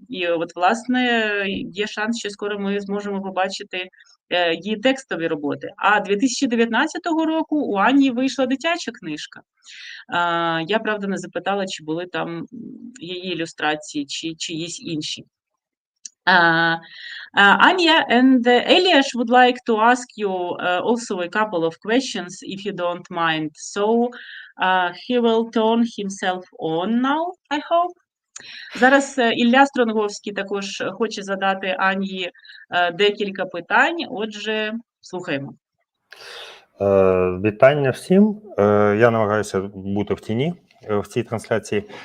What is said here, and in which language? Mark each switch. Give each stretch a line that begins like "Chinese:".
Ukrainian: І от, власне, є шанс, що скоро ми зможемо побачити її текстові роботи. А 2019 року у Ані вийшла дитяча книжка. Я, правда, не запитала, чи були там її ілюстрації, чи чиїсь інші.
English: Anya and Elias would like to ask you also a couple of questions, if you don't mind. So he will turn himself on now, I hope.
Ukrainian: Зараз Ілля Стронговський також хоче задати Ані декілька питань, отже, слухаємо. Вітання всім. Я намагаюся бути в тіні в цій трансляції.